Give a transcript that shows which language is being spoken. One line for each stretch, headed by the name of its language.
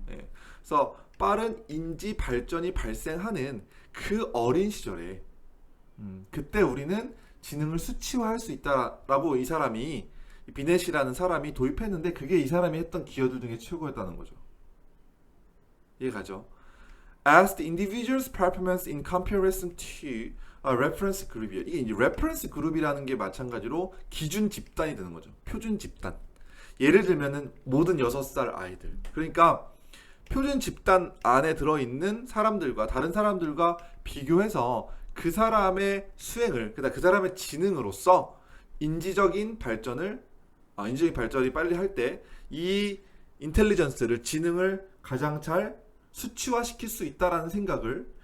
Korean: 그래서 빠른 인지 발전이 발생하는 그 어린 시절에 그때 우리는 지능을 수치화할 수 있다라고 이 사람이 비넷이라는 사람이 도입했는데 그게 이 사람이 했던 기여들 중에 최고였다는 거죠. 이해가죠?
English: As the individual's performance in comparison to a reference group이에요.
Korean: 이게 이제 reference group이라는 게 마찬가지로 기준 집단이 되는 거죠. 표준 집단. 예를 들면은 모든 6살 아이들. 그러니까 표준 집단 안에 들어있는 사람들과 다른 사람들과 비교해서 그 사람의 수행을, 그 사람의 지능으로서 인지적인 발전이 빨리 할 때 이 인텔리전스를, 지능을 가장 잘 수치화시킬 수 있다라는 생각을